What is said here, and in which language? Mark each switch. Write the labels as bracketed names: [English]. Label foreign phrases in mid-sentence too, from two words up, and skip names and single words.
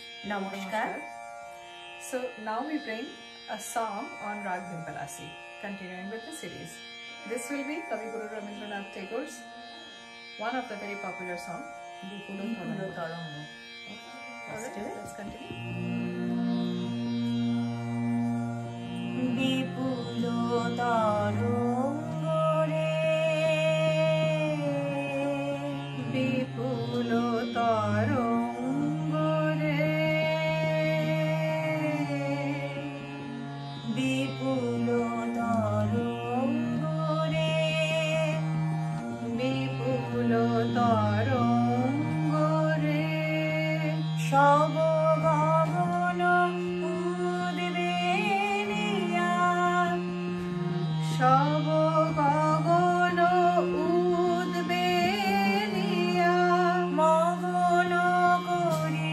[English] Namaskar. So now we bring a song on Rag Bhimpalasi, continuing with the series. This will be Kavi Guru Rabindranath Tagore's one of the very popular song, Bipulo Tarango. Let's continue. [Bangla] বিপুল তরঙ্গ রে, বিপুল তরঙ্গ রে, বিপুল তরঙ্গ রে, বিপুল তরঙ্গ রে, সব গগন উদ্বেলিয়া, সব গগন উদ্বেলিয়া, মগন করি